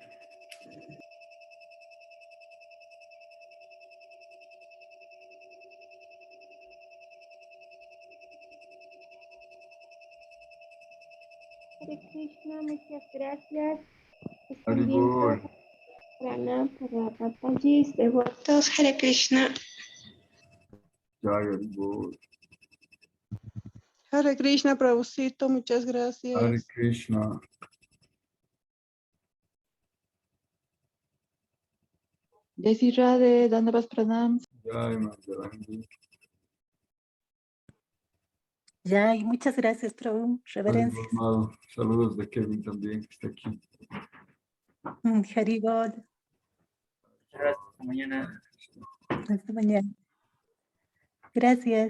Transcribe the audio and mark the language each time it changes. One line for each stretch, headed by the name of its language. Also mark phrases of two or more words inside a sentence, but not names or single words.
Spanish: Hare Krishna, muchas gracias. Están Hare bien Bol. todos. Pranam para Papaji, devotos. Hare Krishna.
Hindi: जय हरे बोल.
Spanish: Hare Krishna, Prabhucito, muchas gracias. Hare Krishna.
Hindi: जय श्री राधे, दण्डवस प्रणाम.
Spanish: Jai Madhavandi. Ya, y muchas gracias, Prabhu. Hare Reverencias. Bol, amado. Saludos de Kevin también, que está aquí. Haribol. Hasta mañana. Hasta mañana.